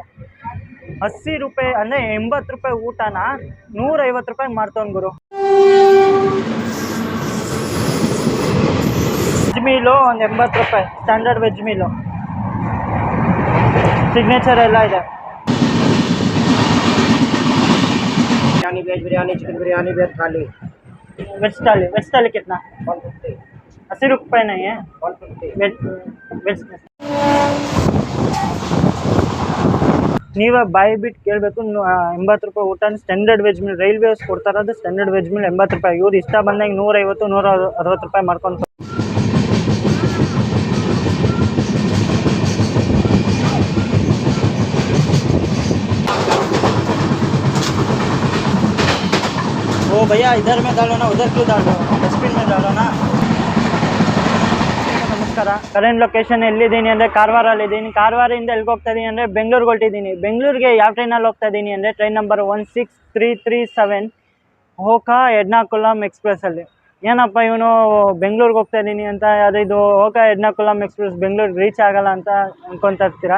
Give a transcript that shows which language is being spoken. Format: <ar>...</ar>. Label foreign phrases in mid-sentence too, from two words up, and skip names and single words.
<kn>80 ರೂಪಾಯಿ ಅಂದರೆ 80 ರೂಪಾಯಿ ಊಟನ 150 ರೂಪಾಯಿಗೆ ಮಾಡ್ತವ್ನು ಗುರು.</kn> <en>veg meal</en> <kn>ಒಂದು 80 ರೂಪಾಯಿ,</kn> <en>standard veg meal.</en> <kn>ಸಿಗ್ನೇಚರ್ ಎಲ್ಲ ಇದೆ.</kn> <hi>बिरयानी, वेज बिरयानी, चिकन बिरयानी, वेज थाली। वेज थाली कितना? 150। 80 रुपये नहीं है 150।</hi> <kn>वेज ನೀವೇ ಬಾಯಿ ಬಿಟ್ಟು ಕೇಳಬೇಕು. 80 ರೂಪಾಯಿ ಊಟ</kn> <en>standard veg meal railways</en> <kn>ಕೊಡ್ತಾರದು.</kn> <en>standard veg meal</en> <kn>80 ರೂಪಾಯಿ. ಇವ್ರು ಇಷ್ಟ ಬಂದಂಗೆ 150 160 ರೂಪಾಯಿ ಮಾಡ್ಕೊಂಡು.</kn> <hi>ओ भैया इधर में डालो ना, उधर क्यों डालो, डस्टबिन में डालो ना.</hi> <kn>ನಮಸ್ಕಾರ.</kn> <en>current location</en> <kn>ಎಲ್ಲಿದ್ದೀನಿ ಅಂದರೆ ಕಾರವಾರಲ್ಲಿದ್ದೀನಿ. ಕಾರವಾರದಿಂದ ಎಲ್ಲಿಗೆ ಹೋಗ್ತಾ ಇದ್ದೀನಿ ಅಂದರೆ ಬೆಂಗಳೂರಿಗೆ ಹೊರಟಿದ್ದೀನಿ. ಬೆಂಗಳೂರಿಗೆ ಯಾವ ಟ್ರೈನಲ್ಲಿ ಹೋಗ್ತಾ ಇದ್ದೀನಿ ಅಂದರೆ</kn> <en>train number</en> <kn>16337 ಹೋಕಾ ಎರ್ನಾಕುಲಂ ಎಕ್ಸ್ಪ್ರೆಸ್ಸಲ್ಲಿ. ಏನಪ್ಪ ಇವನು ಬೆಂಗಳೂರಿಗೆ ಹೋಗ್ತಾ ಇದ್ದೀನಿ ಅಂತ, ಇದು ಹೋಕಾ ಎರ್ನಾಕುಲಂ ಎಕ್ಸ್ಪ್ರೆಸ್ ಬೆಂಗಳೂರಿಗೆ ರೀಚ್ ಆಗಲ್ಲ ಅಂತ ಅಂದ್ಕೊತಾ ಇರ್ತೀರಾ.</kn>